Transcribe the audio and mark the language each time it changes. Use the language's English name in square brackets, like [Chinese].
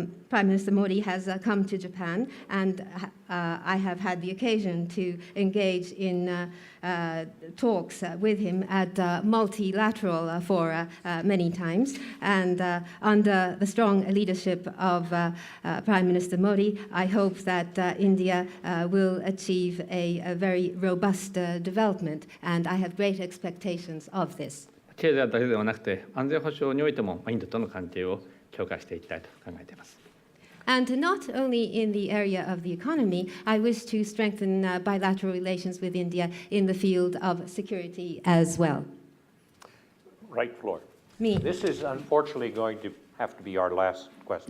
[English] Prime Minister Modi has come to Japan, and I have had the occasion to engage in talks with him at multilateral fora many times. And under the strong leadership of Prime Minister Modi, I hope that India will achieve a very robust development, and I have great expectations of this. [Japanese] 経済だけではなくて、安全保障においてもインドとの関係を強化していきたいと考えています。 [English] And not only in the area of the economy, I wish to strengthen bilateral relations with India in the field of security as well. Right floor. Me. This is unfortunately going to have to be our last question.